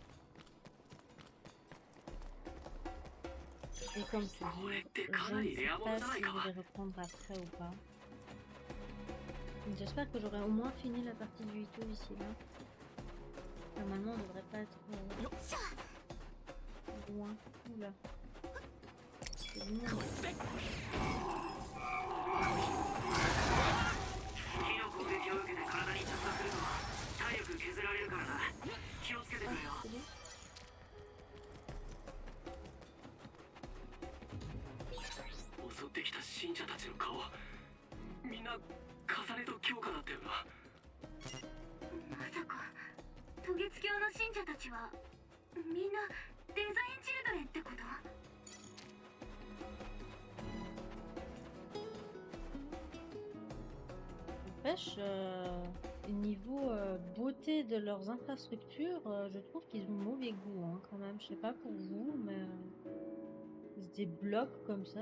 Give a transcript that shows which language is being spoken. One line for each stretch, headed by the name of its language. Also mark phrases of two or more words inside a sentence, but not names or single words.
French: Et comme toujours, je ne sais pas si je vais reprendre après ou pas. J'espère que j'aurai au moins fini la partie du Ito ici là. Normalement on devrait pas être loin. Oula. C'est loin.
Japanese: 火の攻撃を受けて体に着火すると体力削られるからな。気をつけてくれよ。襲ってきた信者たちの顔、みんな重ねと強化だったよな。まさか渡月教の信者たちはみんなデザインチルドレンってこと？
French: N'empêche, niveau beauté de leurs infrastructures, je trouve qu'ils ont mauvais goût hein, quand même. Je sais pas pour vous, mais des blocs comme ça.